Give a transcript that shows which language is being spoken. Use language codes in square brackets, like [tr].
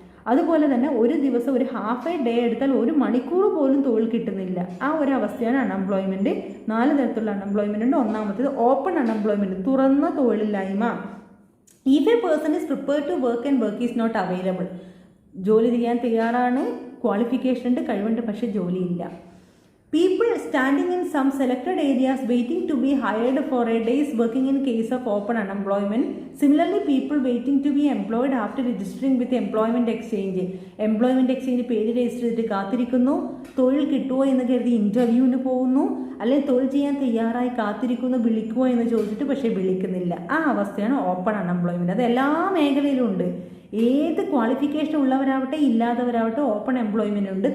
[ml] അതുപോലെ തന്നെ ഒരു ദിവസം ഒരു ഹാഫ് എ ഡേ എടുത്താൽ 1 മണിക്കൂർ പോലും തൊഴിൽ കിട്ടുന്നില്ല. ആ ഒരു അവസ്ഥയാണ് അൺഎംപ്ലോയ്മെന്റ്. 4 തരത്തിലുള്ള അൺഎംപ്ലോയ്മെന്റ് ഉണ്ട്. ഒന്നാമത്തേത് ഓപ്പൺ അൺഎംപ്ലോയ്മെന്റ്, തുറന്ന തൊഴിലില്ലായ്മ. [en] if a person is prepared to work and work is not available, [ml] ജോലി ചെയ്യാൻ തയ്യാറാണ്, ക്വാളിഫിക്കേഷൻ ഉണ്ട്, കഴിവുണ്ട്, പക്ഷെ ജോലിയില്ല. [en] People standing in some selected areas waiting to be hired for a day's working in case of open unemployment. Similarly, people waiting to be employed after registering with employment exchange. [ml] Employment exchange പേര് register ചെയ്തിട്ട് കാത്തിരിക്കുന്നു, തൊഴിൽ കിട്ടുമോ എന്ന് കരുതി ഇൻ്റർവ്യൂവിന് പോകുന്നു, അല്ലെങ്കിൽ തൊഴിൽ ചെയ്യാൻ തയ്യാറായി കാത്തിരിക്കുന്നു, വിളിക്കുമോ എന്ന് ചോദിച്ചിട്ട് പക്ഷേ വിളിക്കുന്നില്ല. ആ അവസ്ഥയാണ് ഓപ്പൺ അൺഎംപ്ലോയ്മെൻറ്റ്. അത് എല്ലാ മേഖലയിലും ഉണ്ട്. ഏത് ക്വാളിഫിക്കേഷൻ ഉള്ളവരാവട്ടെ ഇല്ലാത്തവരാവട്ടെ ഓപ്പൺ എംപ്ലോയ്മെൻ്റ് ഉണ്ട്.